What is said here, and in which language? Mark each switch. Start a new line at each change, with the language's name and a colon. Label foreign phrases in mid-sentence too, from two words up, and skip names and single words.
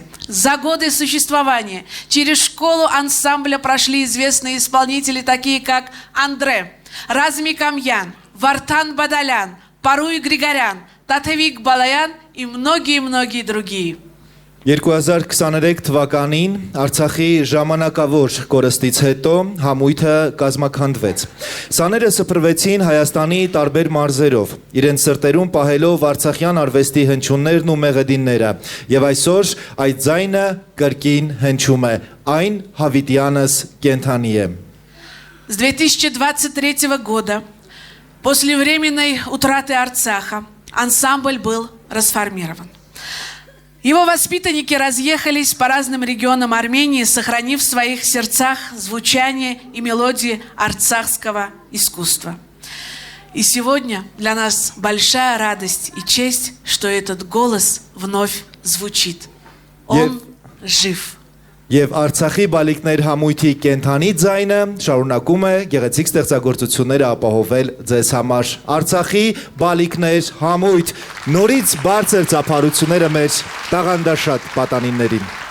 Russian: За годы существования через школу ансамбля прошли известные исполнители, такие как Андре, Размик Амьян, Вартан Бадалян, Паруй Григорян, Татевик Балаян и многие-многие другие.
Armenian: 2023 թվականին Արցախի ժամանակավոր կորստից հետո համույթը կազմաքանդվեց։ Սաները սփռվեցին Հայաստանի տարբեր մարզերով, իրենց սրտերում պահելով արցախյան արվեստի հնչյուններն ու մեղեդինները, եւ այսօր այդ ձայնը կրկին հնչում է, այն հավիտյանս կենթանի է։
Russian: С 2023 года, после временной утраты Арцаха, ансамбль был расформирован. Его воспитанники разъехались по разным регионам Армении, сохранив в своих сердцах звучание и мелодии арцахского искусства. И сегодня для нас большая радость и честь, что этот голос вновь звучит. Он жив.
Armenian: Եվ Արցախի բալիկներ համույթի կենթանի ձայնը շարունակում է գեղեցիկ ստեղծագործությունները ապահովել ձեզ համար։ Արցախի բալիկներ համույթ, նորից բարձր ծափարությունները մեր տաղանդաշատ պատանիներին։